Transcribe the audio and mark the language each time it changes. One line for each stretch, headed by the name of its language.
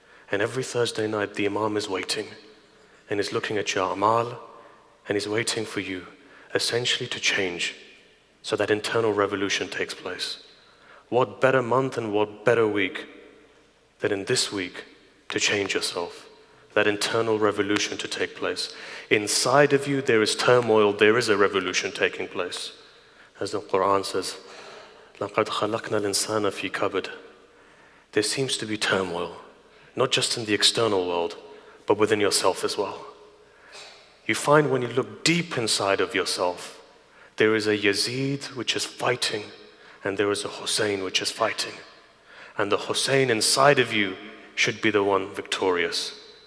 English: And every Thursday night, the Imam is waiting and is looking at your amal and is waiting for you essentially to change so that internal revolution takes place. What better month and what better week than in this week to change yourself, that internal revolution to take place. Inside of you there is turmoil, there is a revolution taking place. As the Quran says,
Arabic: لَقَدْ خَلَقْنَا الْإِنسَانَ فِي كَبَدٍ.
English: There seems to be turmoil, not just in the external world, but within yourself as well. You find when you look deep inside of yourself, there is a Yazid which is fighting, and there is a Hussein which is fighting. And the Hussein inside of you should be the one victorious.